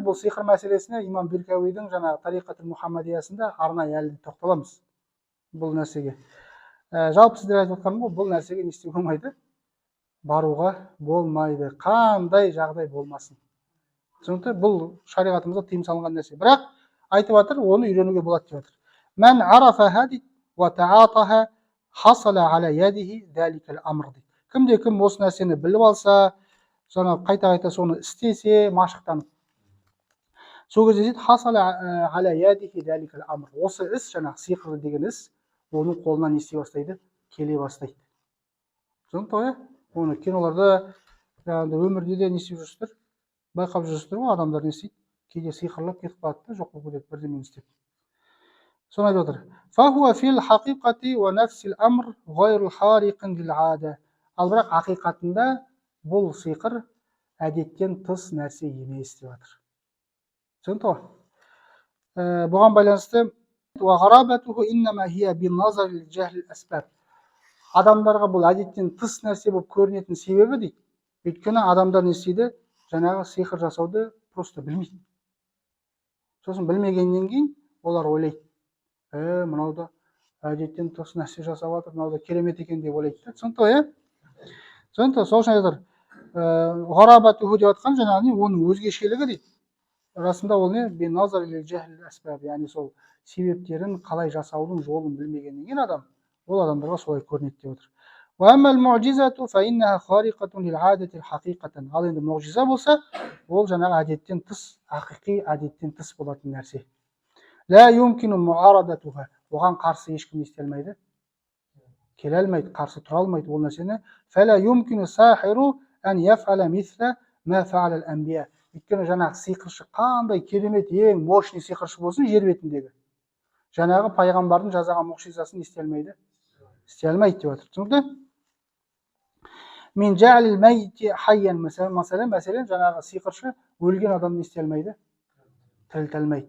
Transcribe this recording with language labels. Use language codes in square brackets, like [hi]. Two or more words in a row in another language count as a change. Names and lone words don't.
[kk] Бұл сиқыр мәселесіне имам Биркауидің жаңағы Тариқат Мұхаммадиясында арнайы әлі тоқталамыз бұл нәрсеге. Жалпы сіздер айтып отқаным ғой, бұл нәрсеге не істеуге болмайды? Баруға болмайды. Қандай жағдай болмасын. Түсінікті? Бұл шариғатымызда тыйым салынған нәрсе. Бірақ айтып жатыр, оны үйренуге болады деп жатыр. [ar] من عرفه дейді, وتعاطاه حصل على يديه ذلك الأمر дейді. [kk] Кім осы нәрсені біліп алса, жаңа қайта соны істесе, машықтанып. Сол кезде дейді, [ar] حصل على يديه ذلك الأمر. [kk] Осы іс, жаңағы сиқыр деген іс, оның қолынан не істей бастайды? Келе бастайды. Түсінікті ғой? Оны киноларда, өмірде де не істеп жүрсіздер? Байқап жүрсіздер ғой, адамдар не істейді? Кейде сиқырлап кетіп қалады, жоқ болып кетеді, бірдемені істеп. Соны айтып отыр. [ar] فهو في الحقيقة ونفس الأمر غير خارق للعادة. [kk] Ал бірақ ақиқатында бұл сиқыр әдеттен тыс нәрсе емес деп жатыр. Түсінікті ғой? Бұған байланысты [ar] وغرابته إنما هي بالنظر لجهل الأسباب. [kk] Адамдарға бұл әдеттен тыс нәрсе болып көрінетін себебі дейді. Өйткені адамдар не істейді? Жаңағы сиқыр жасауды просто білмейді. Сосын білмегеннен кейін олар ойлайды. Мынау да әдеттен тыс нәрсе жасап жатыр, мынау да керемет екен деп ойлайды. Түсінікті ғой, Түсінікті, сол үшін айтыр. Ғарабатуху деп жатқан жаңағы оның өзгешелігі дейді. Расында ол не? [ar] بالنظر لجهل الأسباب, [kk] яғни сол себептерін қалай жасаудың жолын білмегеннен кейін адам, ол адамдарға солай көрінеді деп отыр. [ar] وأما المعجزة فإنها خارقة للعادة الحقيقة. [kk] Ал енді мұғжиза болса, ол жаңағы әдеттен тыс, ақиқи әдеттен тыс болатын нәрсе. [ar] لا يمكن معارضتها. [kk] Оған қарсы ешкім істей алмайды. Келе алмайды, қарсы тұра алмайды ол нәрсені. [ar] فلا يمكن الساحر أن يفعل مثل ما فعل الأنبياء. [kk] Өйткені жаңағы сиқыршы қандай керемет, ең мощный сиқыршы болсын жер бетіндегі, жаңағы пайғамбардың жазаған мұғжизасын істей алмайды. Істей алмайды деп жатыр. [ar] Түсінікті? من جعل الميت حيا. [kk] Мәселен, жаңағы сиқыршы өлген адамды істей алмайды, тірілте алмайды.